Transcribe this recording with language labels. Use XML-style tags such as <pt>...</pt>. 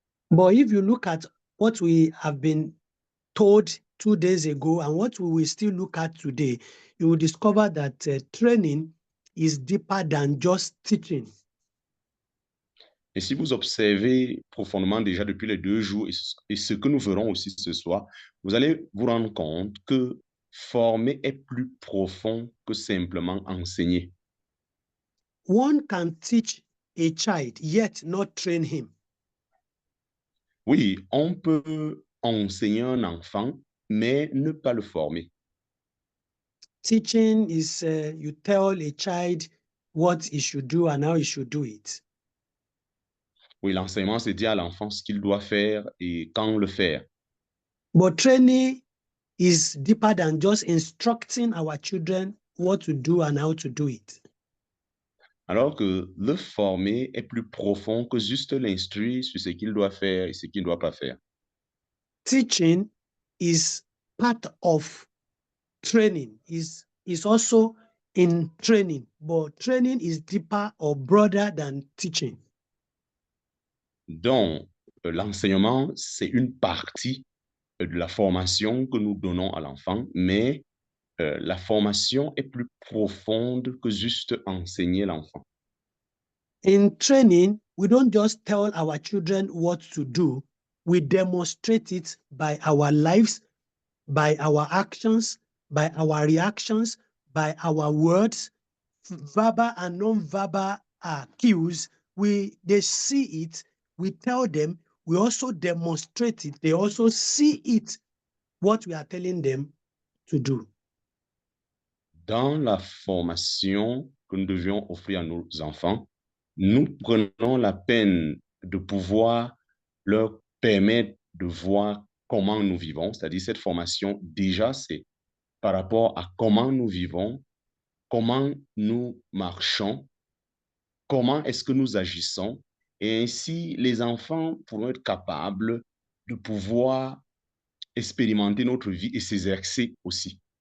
<en>But if you look at what we have been told 2 days ago and what we will still look at today, you will discover that training is deeper than just teaching.</en> <fr>Et si vous observez profondément déjà depuis les 2 jours et ce que nous ferons aussi ce soir, vous allez vous rendre compte que former est plus profond que simplement enseigner.</fr> <en>One can teach a child yet not train him.</en> <fr>Oui, on peut enseigner un enfant, mais ne pas le former.</fr> <en>Teaching is you tell a child what he should do and how he should do it.</en> <fr>Oui, l'enseignement, c'est dire à l'enfant ce qu'il doit faire et quand le faire.</fr> <en>But training is deeper than just instructing our children what to do and how to do it.</en> <fr>Alors que le former est plus profond que juste l'instruire sur ce qu'il doit faire et ce qu'il ne doit pas faire.</fr> <en>Teaching is part of training, is also in training, but training is deeper or broader than teaching.</en> <fr>Donc, l'enseignement, c'est une partie de la formation que nous donnons à l'enfant, mais la formation est plus profonde que juste enseigner l'enfant.</fr> <en>In training, we don't just tell our children what to do, we demonstrate it by our lives, by our actions, by our reactions, by our words, verbal and non-verbal cues. They see it, we tell them, we also demonstrate it, they also see it, what we are telling them to do.</en> <fr>Dans la formation que nous devions offrir à nos enfants, nous prenons la peine de pouvoir leur permettre de voir comment nous vivons, c'est-à-dire cette formation, déjà, c'est par rapport à comment nous vivons, comment nous marchons, comment est-ce que nous agissons, et ainsi les enfants pourront être capables de pouvoir expérimenter notre vie et s'exercer aussi.</fr>